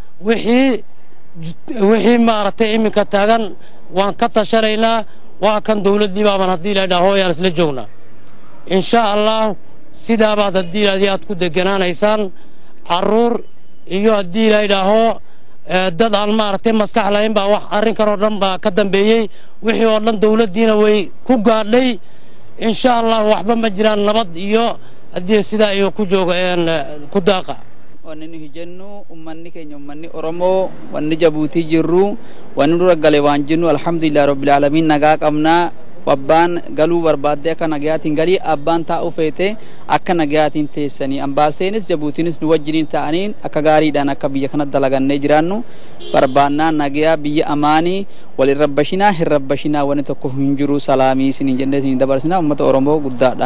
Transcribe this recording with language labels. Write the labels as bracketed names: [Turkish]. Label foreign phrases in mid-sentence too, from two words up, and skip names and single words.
[Somali] wixii maaragtay iminka taagan waan ka tashanaynaa waa kan dowladdii baaban haddii ilaahay idhaaho ayaan isla joognaa [Arabic] إن شاء الله [Somali] sidaabaad haddii ilaahay aad ku deganaanaysaan carruur iyo haddii ilaahay idhaaho dad aan maaragtay maskax lahayn baa wax arrinkan oo dhan baa ka dambeeyey wixii oo dhan dowladdiina way ku gaadhay [Arabic] إن شاء الله [Somali] waxba ma jiraan nabad iyo haddii sidaa iyo ku jooga ku daaqa [Oromo] wanni hijennu ummanni keenya ummanni oromoo wanni jabuutii jirru wanni dura gale waan jennu [Arabic] الحمد لله رب العالمين [Oromo] nagaa qabnaa abbaan galuu barbaadde akka nagayaatiin galii abbaan taa'u feete akka nagayaatiin teessanii ambaaseenis jabuutiinis nu wajjiniin ta'aniin akka gaariidhaan akka biyya kana dalagannee jiraannu barbaannaa nagayaa biyya amaanii walin rabbashinaa hin rabbashinaa wanni tokko hin jiru salaamii isiniin jennee isiniin dabarsinaa uummata oromoo guddaadha.